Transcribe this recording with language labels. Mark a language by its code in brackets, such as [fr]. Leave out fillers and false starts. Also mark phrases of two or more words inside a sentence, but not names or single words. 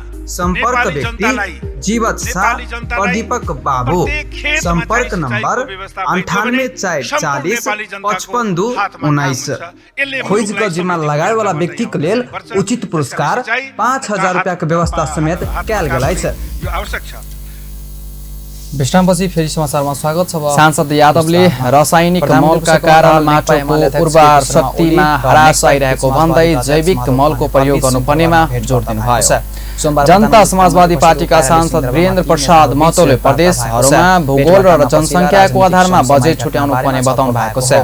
[mai] संपर्क व्यक्ति जीवत शाह प्रदीपक बाबू संपर्क नंबर 9840 55 खोज का जिम्मा लगाए वाला व्यक्ति के लेल उचित पुरस्कार 5000 रुपया के व्यवस्था समेत कैल गेल छै। [ne] विश्रामपछि फेरि समाचारमा स्वागत छ। सांसद यादवले रासायनिक मलका कारण माटोको उर्वर शक्तिमा ह्रास आइरहेको भन्दै जैविक मलको प्रयोग गर्नुपर्नेमा जोड दिनुभएको छ। जनता समाजवादी पार्टीका सांसद वीरेन्द्र प्रसाद महतोले प्रदेशहरूमा भूगोल र जनसङ्ख्याको आधारमा बजेट छुट्याउनु पर्ने बताउनु भएको छ।